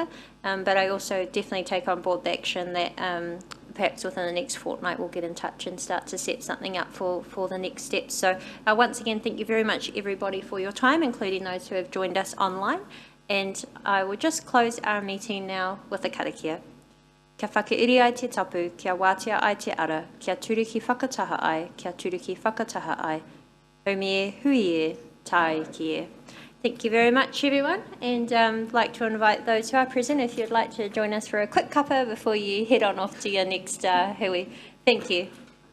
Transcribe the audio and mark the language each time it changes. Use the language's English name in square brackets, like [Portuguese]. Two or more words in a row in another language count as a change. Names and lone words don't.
[English] But I also definitely take on board the action that perhaps within the next fortnight we'll get in touch and start to set something up for the next steps. So once again, thank you very much everybody for your time, including those who have joined us online. And I will just close our meeting now with a karakia. [Māori] Kia whakairi ai te tapu, kia wātea ai te ara, kia turu ki whakataha ai, kia turu ki whakataha ai. Haumi e, hui e, tai ki e. [English] Thank you very much, everyone, and I'd like to invite those who are present, if you'd like to join us for a quick cuppa before you head on off to your next hui. Thank you.